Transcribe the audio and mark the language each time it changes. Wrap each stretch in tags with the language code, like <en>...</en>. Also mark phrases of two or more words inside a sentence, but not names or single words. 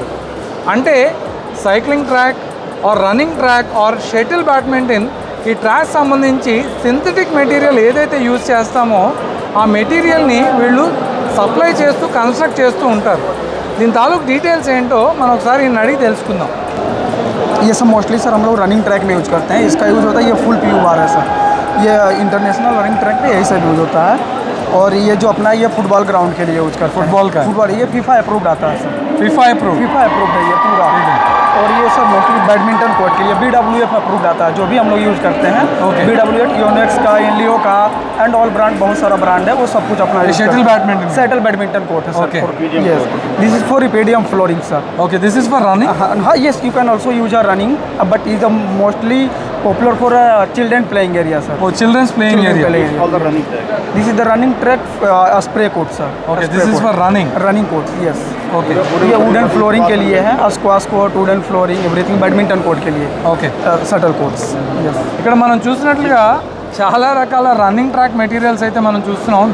<te>అంటే</te> <en>cycling track or running track or shuttle badminton</en> <te>ఈ ట్రాక్ సంబంధించి</te> <en>synthetic material</en> <te>ఏదైతే యూజ్ చేస్తామో ఆ మెటీరియల్ని వీళ్ళు సప్లై చేస్తూ కన్స్ట్రక్ట్ చేస్తూ ఉంటారు. దీని తాలూకు డీటెయిల్స్ ఏంటో మనం ఒకసారి ఈయన అడిగి తెలుసుకుందాం.</te> <hi>ये सब मोस्टली सर हम लोग</hi> <en>running track</en> <hi>में यूज करते हैं. इसका यूज़ होता है ये</hi> <en>full PU bar</en> <hi>है सर. ये</hi> <en>international running track</en> <hi>पे यही सब यूज़ होता है. और ये जो अपना ये</hi> <en>football ground</en> <hi>के लिए यूज करते हैं. फुटबॉल का फुटबॉल ये</hi> <en>FIFA approved</en> <hi>आता है सर.</hi> <en>FIFA approved</en> <hi>है ये पूरा. और ये सब मोस्टली</hi> <en>badminton court</en> <hi>के लिए</hi> <en>BWF approved</en> <hi>आता है जो भी हम लोग यूज़ करते हैं. BWF योनेक्स का, इनलियो का</hi> <en>and all brand,</en> <hi>बहुत सारा ब्रांड है, वो सब कुछ अपना</hi> <en>shuttle badminton</en> <hi>कोर्ट है सर.</hi> <en>yes, this is for epedium flooring sir. okay, this is for running. हाँ, यस, you can also use or running but is the mostly popular for children playing area sir. Oh, children's playing area. All the running track. This is the running track spray coat sir. Okay, this is for running coat. Yes. Okay.</en> <hi>ये</hi> <en>wooden flooring</en> <hi>के लिए है,</hi> <en>squash court, wooden flooring, everything badminton court</en> <hi>के लिए.</hi> <en>Okay. shuttle courts. Yes.</en> <te>ఇక్కడ మనం చూసినట్లుగా చాలా రకాల</te> <en>running track materials</en> <te>అయితే మనం చూస్తున్నాం.</te>